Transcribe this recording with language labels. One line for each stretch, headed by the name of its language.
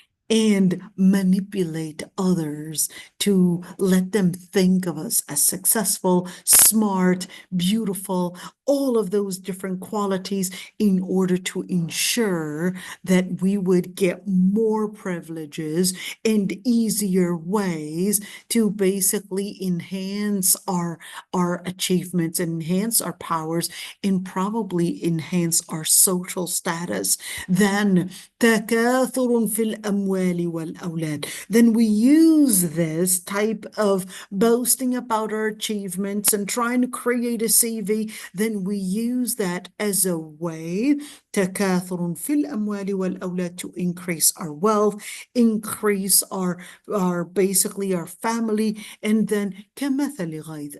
English: and manipulate others to let them think of us as successful, smart, beautiful, all of those different qualities in order to ensure that we would get more privileges and easier ways to basically enhance our achievements, enhance our powers, and probably enhance our social status. Then
Arabic: تكاثر في الأموال والأولاد.
English: Then we use this type of boasting about our achievements and trying to create a CV. Then we use that as a way,
Arabic: تكاثر في الأموال والأولاد,
English: to increase our wealth, increase our basically our family, and then
Arabic: كمثل غيث.